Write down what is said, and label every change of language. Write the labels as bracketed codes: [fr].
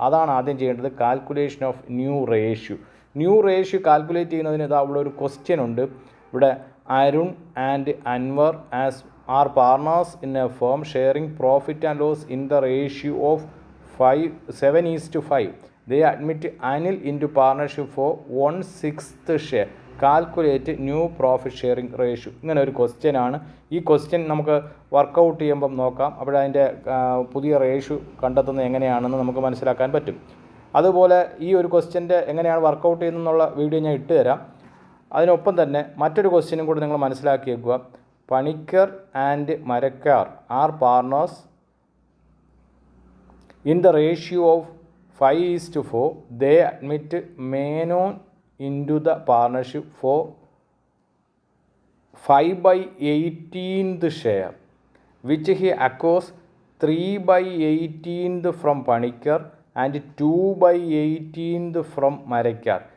[ml] അതാണ് ആദ്യം ചെയ്യേണ്ടത്, calculation of new ratio. New ratio calculate ചെയ്യുന്നതിന് ഇതാ ഇവിടെ ഒരു ക്വസ്റ്റ്യൻ ഉണ്ട്. [en] ഇവിടെ Arun and Anwar as are partners in a firm sharing profit and loss in the ratio of 7:5. They admit Anil into partnership for 1/6 share. Calculate new profit sharing ratio. [ml] ഇങ്ങനെ ഒരു question ആണ്. ഈ ക്വസ്റ്റ്യൻ നമുക്ക് വർക്കൗട്ട് ചെയ്യുമ്പം നോക്കാം. അവിടെ അതിൻ്റെ പുതിയ റേഷ്യോ കണ്ടെത്തുന്നത് എങ്ങനെയാണെന്ന് നമുക്ക് മനസ്സിലാക്കാൻ പറ്റും. അതുപോലെ ഈ ഒരു ക്വസ്റ്റ്യൻ്റെ എങ്ങനെയാണ് വർക്കൗട്ട് ചെയ്യുന്നതെന്നുള്ള വീഡിയോ ഞാൻ ഇട്ട് തരാം. അതിനൊപ്പം തന്നെ മറ്റൊരു ക്വസ്റ്റ്യനും കൂടി നിങ്ങൾ മനസ്സിലാക്കിയേക്കുക. Panicker and Marakkar [en] Are partners in the ratio of 5:4. They admit Menon into the partnership for 5/18 share, which he acquires 3/18 from Panikkar and 2/18 from Marakkar.